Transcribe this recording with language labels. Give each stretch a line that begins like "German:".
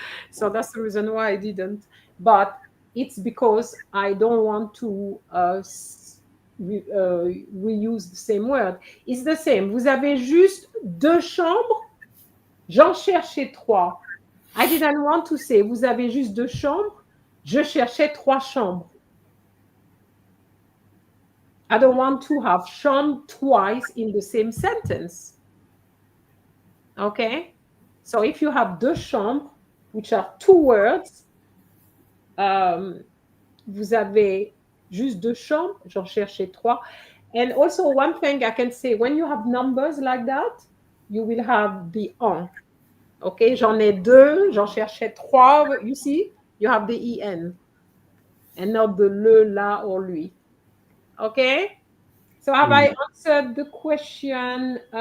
English: So that's the reason why I didn't. But it's because I don't want to reuse the same word. It's the same.
French: Vous avez juste deux chambres? J'en cherchais trois.
English: I didn't want to say
French: vous avez juste 2 chambres. Je cherchais 3 chambres.
English: I don't want to have chambre twice in the same sentence. Okay? So if you have 2 chambres, which are 2 words,
French: vous avez juste 2 chambres, j'en cherchais 3.
English: And also one thing I can say, when you have numbers like that, you will have the en.
French: Okay, j'en ai 2, j'en cherchais 3.
English: You see, you have the en and not the le, la, or lui. Okay, so have I answered the question?